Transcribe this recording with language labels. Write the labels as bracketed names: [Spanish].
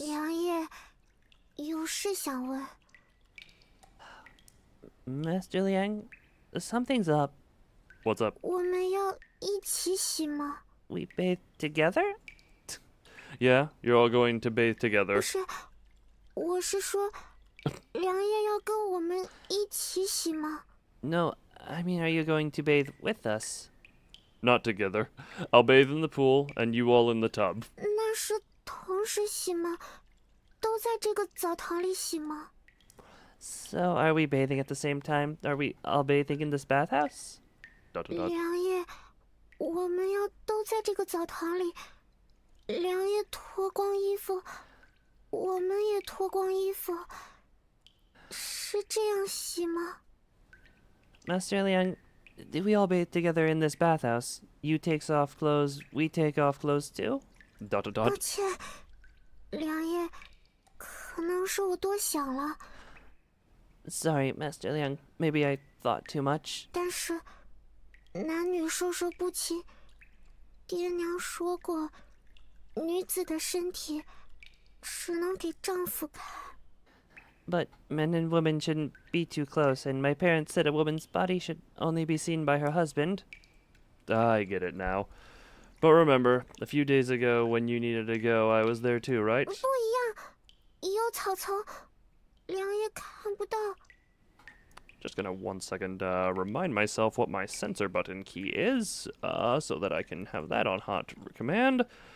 [Chinese] 梁爷，有事想问。 [English] Master Liang, something's up. What's up? [Chinese] 我们要一起洗吗？ [English] We bathe together? Yeah, you're all going to bathe together. [Chinese] 不是，我是说，梁爷要跟我们一起洗吗？ [English] No, I mean, are you going to bathe with us? Not together. I'll bathe in the pool, and you all in the tub. [Chinese] 那是同时洗吗？都在这个澡堂里洗吗？ [English] So, are we bathing at the same time? Are we all bathing in this bathhouse? ... [Chinese] 梁爷，我们要都在这个澡堂里。梁爷脱光衣服，我们也脱光衣服，是这样洗吗？ [English] Master Liang, do we all bathe together in this bathhouse? You takes off clothes, we take off clothes too? ... [Chinese] 抱歉，梁爷，可能是我多想了。 [English] Sorry, Master Liang, maybe I thought too much. [Chinese] 但是，男女授受不亲，爹娘说过，女子的身体只能给丈夫看。 [English] But men and women shouldn't be too close, and my parents said a woman's body should only be seen by her husband. I get it now. But remember, a few days ago when you needed to go, I was there too, right? [Chinese] 不一样，有草丛，梁爷看不到。 [English] Just gonna 1 second remind myself what my sensor button key is, so that I can have that on hot command.